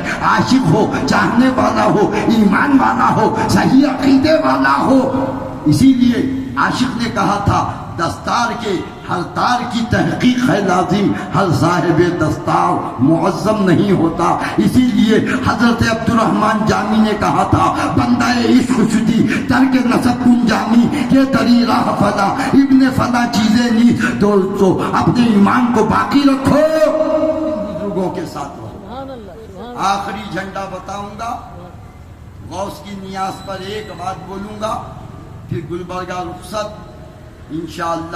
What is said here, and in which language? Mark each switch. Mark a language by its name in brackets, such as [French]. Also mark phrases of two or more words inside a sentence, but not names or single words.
[Urdu] عاشق ہو، چاہنے والا ہو، ایمان والا ہو، صحیح عقیدے والا ہو. اسی لیے عاشق نے کہا تھا دستار کے ہر تار کی تحقیق ہے لازم، ہر صاحب دستار معظم نہیں ہوتا. اسی لیے حضرت عبد الرحمن جامی نے کہا تھا [Persian] بندہ عشق شدی ترک نسب کن جامی یہ دری راہ فلا ابن فلا چیزیں نہیں. [Urdu] دوستو اپنے ایمان کو باقی رکھو، بزرگوں کے ساتھ رہو. آخری جھنڈا بتاؤں گا، غوث کی نیاز پر ایک بات بولوں گا، پھر گلبرگہ رخصت انشاءاللہ.